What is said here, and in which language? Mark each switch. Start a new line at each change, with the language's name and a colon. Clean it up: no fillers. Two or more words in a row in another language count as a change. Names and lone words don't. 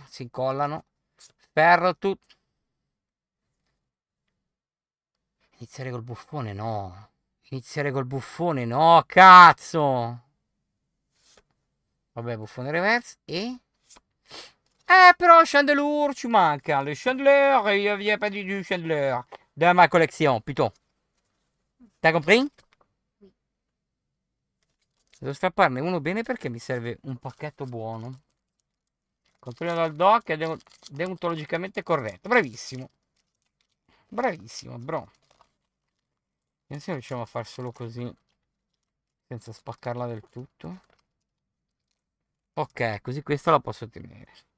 Italian: Si incollano. Ferro tutto. Iniziare col buffone no. Iniziare col buffone no, cazzo. Vabbè, buffone reverse e... però Chandelure ci manca.
French: Le Chandelure, il n'y a pas du Chandelure. Dans ma collection, putain. T'as compris?
Italian: Qui. Devo strapparne uno bene perché mi serve un pacchetto buono. Controllo dal doc è deontologicamente corretto. Bravissimo. Bravissimo, bro. Vediamo se riusciamo a far solo così. Senza spaccarla del tutto. Ok, così questa la posso tenere.